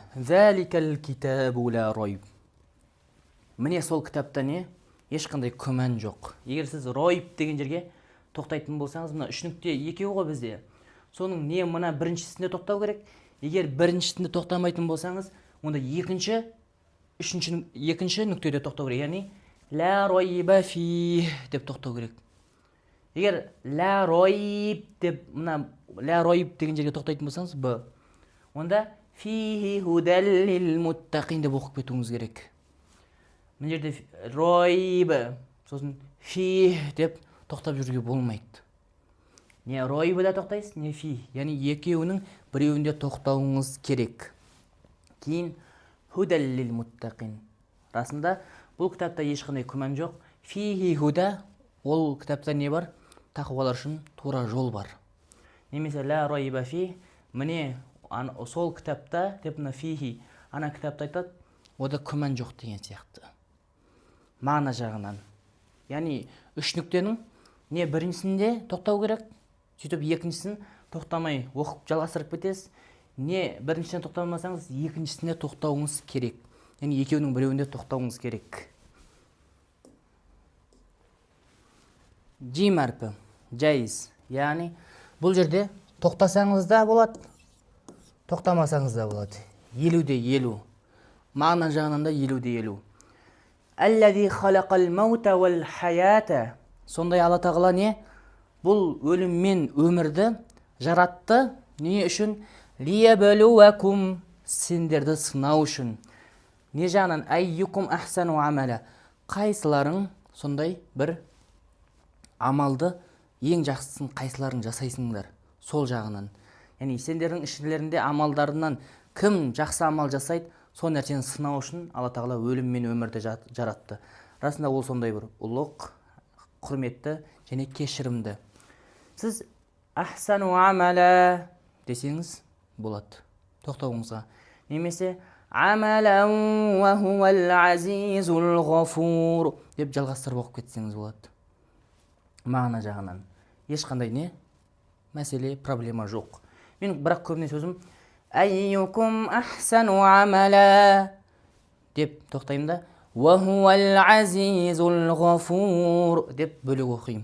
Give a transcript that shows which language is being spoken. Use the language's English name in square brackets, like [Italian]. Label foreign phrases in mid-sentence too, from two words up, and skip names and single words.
[Arabic] ذلك الكتاب لا ريب. Міне сол кітапта не? [Kazakh] Ешқандай күмән жоқ. Егер сіз райб деген жерге тоқтайтын болсаңыз, мына үш нүкте екеуі ғой бізде. Соның не мына біріншісінде тоқтау керек? Егер біріншісінде тоқтамайтын болсаңыз, онда екінші нүктеде тоқтау керек. Яғни [Arabic] لا ريب في [Kazakh] деп тоқтау керек. Егер [Arabic] لا ريب [Kazakh] деп мына [Arabic] لا ريب [Kazakh] деген жерге тоқтайтын болсаңыз, б. Онда [Arabic] فيه هدى للمتقين [Kazakh] деп оқып кетуіңіз керек. Мына жерде райб, сосын фи деп тоқтап жүруге болмайды. Не райбыда тоқтайсыз, не фи. Яғни екеуінің біреуінде тоқтауыңыз керек. [Arabic] Кейін هدى للمتقين. [Kazakh] Расында бұл кітапта ешқандай күмән жоқ. [Arabic] فيه هدى, [Kazakh] ол кітапта не бар? Тақуалар үшін тура жол бар. Немесе [Arabic] لا ريب في, [Kazakh] міне сол кітапта деп мына фихи, ана кітапта айтады, ода күмән жоқ деген сияқты. Мағына жағынан. Яғни үш нүктенің не біріншісінде тоқтау керек, сөйтіп екіншісін тоқтамай оқып жалғастырып кетесіз. Не біріншісіне тоқтамасаңыз, екіншісіне тоқтауыңыз керек. Яғни екеуінің біреуінде тоқтауыңыз керек. Джим әрпі, жайыз. Яғни бұл жерде тоқтасаңыз да болады, тоқтамасаңыз да болады. 50-50. Мағына жағынан да 50-50. [Arabic] الذي خلق الموت والحياة. [Kazakh] Сондай Алла тағала не? Бұл өлім мен өмірді жаратты. Не үшін? Лиябалуакум, сендерді сынау үшін. [Arabic] Не жағынан? أيكم أحسن عملا. [Kazakh] Қайсыларың сондай бір амалды ең жақсысын қайсыларын жасайсыңдар? Сол жағынан. Яғни сендердің ішілерінде амалдарынан кім жақсы амал жасайды, сол нәрсені сынау үшін Алла тағала өлім мен өмірді жаратты. Расында ол сондай бір ұлық, құрметті және кешірімді. Сіз [Arabic] أحسن عملا [Kazakh] десеңіз болады. Тоқтауыңызға. Немесе [Arabic] عملا وهو العزيز الغفور [Kazakh] деп жалғастырып оқып кетсеңіз болады. Мағына жағынан. Ешқандай не? Мәселе, проблема жоқ. Мен бірақ көбіне сөзім [Arabic] أيكم أحسن عملا [Kazakh] деп тоқтаймын да [Arabic] وهو العزيز الغفور [Kazakh] деп бөлек оқимын.